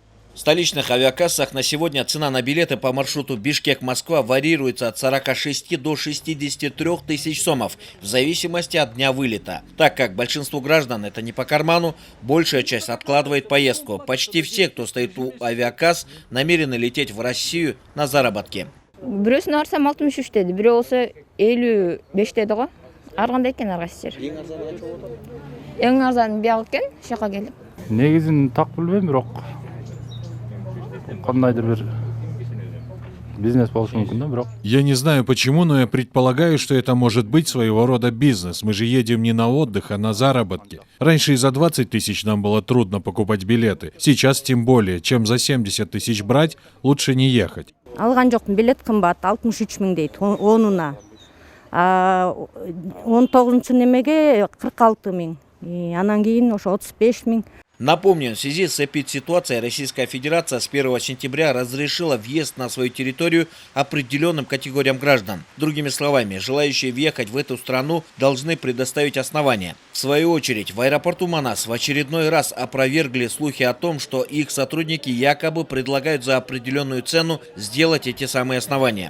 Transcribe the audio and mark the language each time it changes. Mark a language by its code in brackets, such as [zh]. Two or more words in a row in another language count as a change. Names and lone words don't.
[ru] В столичных авиакассах на сегодня цена на билеты по маршруту Бишкек-Москва варьируется от 46 до 63 тысяч сомов в зависимости от дня вылета. Так как большинству граждан это не по карману, большая часть откладывает поездку. Почти все, кто стоит у авиакасс, намерены лететь в Россию на заработки. [ky] Бирөөсүнө барсам 63 деди, бирөө болсо 55 деди го. Аргандай экен аргасы жер. Эң арзан бияк экен, шака келип. Негизин так билбейм, бирок кандайдыр бир бизнес болушу мүмкүн да, бирок. [ru] Я не знаю почему, но я предполагаю, что это может быть своего рода бизнес. Мы же едем не на отдых, а на заработки. Раньше и за 20 тысяч нам было трудно покупать билеты. Сейчас тем более. Чем за 70 тысяч брать, лучше не ехать. [ky] Алган жокмун, билет кымбат, 63 миң дейт, 10-уна. 19 немеге 46 миң. Анан кийин ошо 35 миң. [ru] Напомню, в связи с эпидситуацией Российская Федерация с 1 сентября разрешила въезд на свою территорию определенным категориям граждан. Другими словами, желающие въехать в эту страну должны предоставить основания. В свою очередь, в аэропорту Манас в очередной раз опровергли слухи о том, что их сотрудники якобы предлагают за определенную цену сделать эти самые основания.